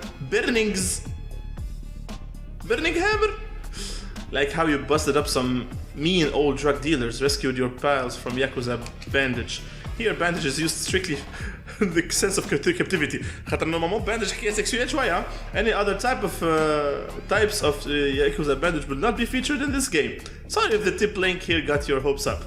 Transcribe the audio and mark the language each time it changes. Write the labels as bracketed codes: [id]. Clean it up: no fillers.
[en] Burning hammer. Like how you busted up some mean old drug dealers, rescued your pals from Yakuza bandage. Here bandage is used strictly the sense of captivity. [ar] خاطر normalement bandage حكاية سكسوية شوية. [en] Any other types of Yakuza bandage will not be featured in this game. Sorry if the tip link here got your hopes up.